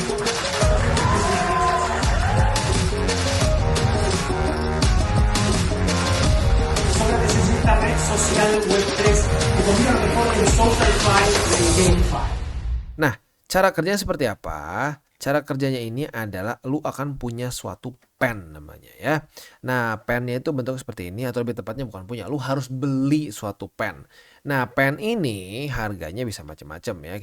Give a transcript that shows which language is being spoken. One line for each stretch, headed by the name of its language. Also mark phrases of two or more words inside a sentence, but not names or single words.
Spanish: Sócrates es esta red social Web3 que combina lo mejor del SocialFi y del GameFi.
Indonesian: Nah, cara kerjanya seperti apa? Cara kerjanya ini adalah lu akan punya suatu pen namanya ya. Nah, pennya itu bentuknya seperti ini atau lebih tepatnya bukan punya, lu harus beli suatu pen. Nah, pen ini harganya bisa macam-macam ya.